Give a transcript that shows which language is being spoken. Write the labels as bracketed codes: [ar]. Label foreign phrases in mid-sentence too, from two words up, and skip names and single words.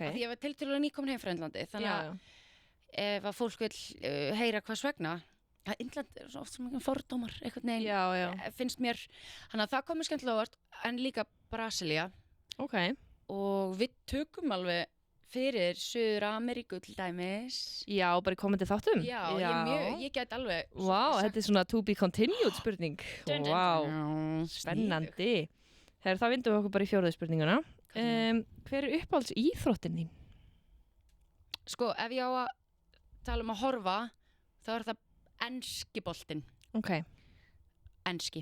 [is] Því ég var tiltölulega nýkomin heim frá Indlandi. Þannig að ef að fólk vil heyra hvers vegna, að Indland er svo oft sem einhvern fordómar, einhvern veginn, finnst mér. Þannig að það kom mér skemmtilega óvart, en líka Brasilia. Ok. Og við tökum alveg fyrir Suður Ameríku til dæmis. Já, bara í komandi þáttum? Já, ég get alveg... Vá, þetta er svona [en] to be continued [is] spurning. Vá, spennandi. Þegar þá vindum við okkur bara í 4. spurninguna. Hver er uppáhalds íþróttin þín? Sko, ef ég á að tala um að horfa, þá er það enski boltinn. Ok. Enski.